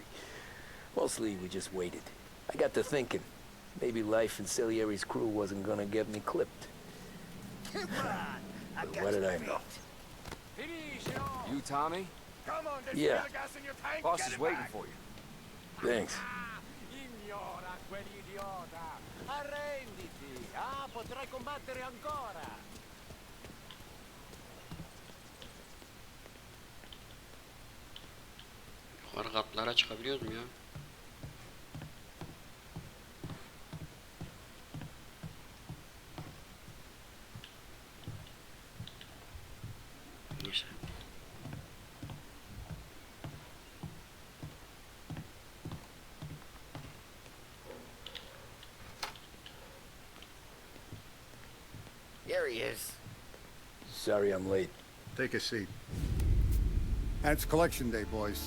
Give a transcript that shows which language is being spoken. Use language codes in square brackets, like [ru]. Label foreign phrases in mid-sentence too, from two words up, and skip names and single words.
[en] Mostly, we just waited. I got to thinking, maybe life in Salieri's crew wasn't gonna get me clipped. But what did I know? You, Tommy? Come on, there's Yeah. gas in your tank. Boss Get is it waiting back. for you. Thanks. [it] Ignora quell'idiota. Arrenditi. Potrai combattere ancora. [tr] Yukarı katlara çıkabiliyoruz mu ya? Neyse. [en] Here he is. Sorry I'm late. Take a seat. And it's collection day, boys.